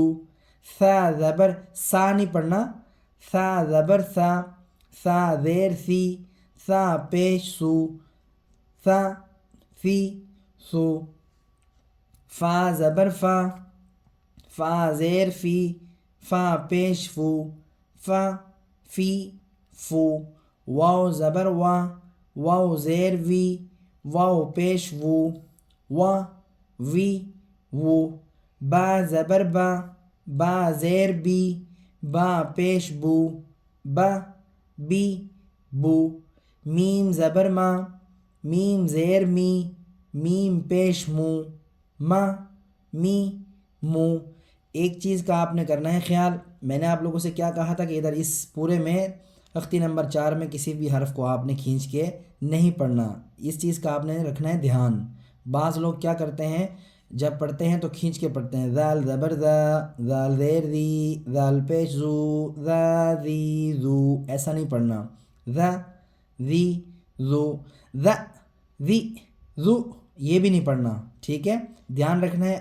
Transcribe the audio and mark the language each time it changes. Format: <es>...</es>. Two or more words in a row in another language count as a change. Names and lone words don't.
<ur>سا زبر سا نہیں پڑھنا، سا زبر سا، سا زیر سی، سا پیش سو، سا سی سو۔ فا زبر فا، فا زیر فی، فا پیش فو، فا فی فو۔ واو زبر وا، واو زیر وی، واو پیش وو، وا وی وو۔ با زبر با، با زیر بی، با پیش بو، با بی بو۔ میم زبر ما، میم زیر می، میم پیش مو، ما می مو۔ ایک چیز کا آپ نے کرنا ہے خیال، میں نے آپ لوگوں سے کیا کہا تھا کہ ادھر اس پورے میں تختی نمبر 4 میں کسی بھی حرف کو آپ نے کھینچ کے نہیں پڑھنا، اس چیز کا آپ نے رکھنا ہے دھیان۔ بعض لوگ کیا کرتے ہیں جب پڑھتے ہیں تو کھینچ کے پڑھتے ہیں، زال زبر زا، زال زیر زی، زال پیش زو، زا زی زو، ایسا نہیں پڑھنا، زا زی زو، زا زی زو یہ بھی نہیں پڑھنا، ٹھیک ہے، دھیان رکھنا ہے۔</ur>